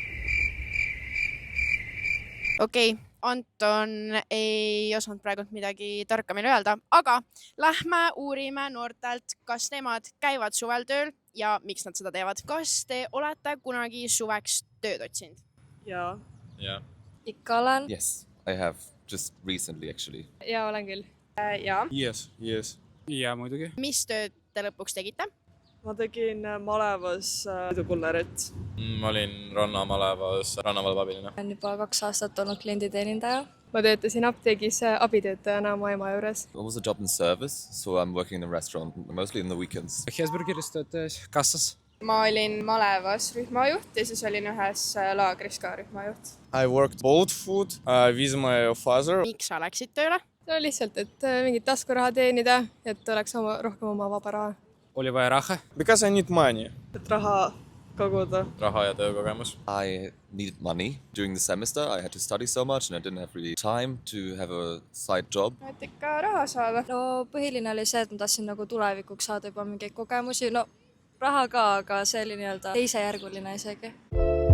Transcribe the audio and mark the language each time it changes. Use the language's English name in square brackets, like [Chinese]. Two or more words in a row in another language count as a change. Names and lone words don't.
[Estonian] Okei, Anton ei osanud praegu midagi tarka meile öelda, aga lähme uurime noortelt, kas nemad käivad suvel tööl ja miks nad seda teevad. Kas te olete kunagi suveks tööd otsinud? Jaa. [English] Yeah. [Estonian] Ikka olen. [English] Yes, I have just recently actually. [Estonian] Jaa, olen küll. Jaa. [English] Yes. [Estonian] Ja muidugi. Mis tööd te lõpuks tegite? Ma tegin malevas sõidukullerit. Ma olin rannamalevas rannavalveabiline. Olen juba 2 aastat olnud klienditeenindaja. Ma töötasin apteegis abitöötajana oma ema juures. [English] It was a job in service, so I'm working in a restaurant, mostly in the weekends. [Estonian] Hesburgeris töötas kassas. Ma olin malevas rühmajuht ja siis olin ühes laagris ka rühmajuht. [English] I worked boat food with my father. [Estonian] Miks sa läksid tööle? No lihtsalt, et mingit taskuraha teenida, et oleks rohkem oma vaba raha. Oli vaja raha. [English] Because I need money. [Estonian] Et raha koguda. Raha ja töökogemus. [English] I needed money during the semester. I had to study so much and I didn't have really time to have a side job. [Estonian] Et ikka raha saada. No põhiline oli see, et ma tahtsin nagu tulevikuks saada juba mingeid kogemusi. No raha ka, aga see oli nii-öelda teisejärguline isegi.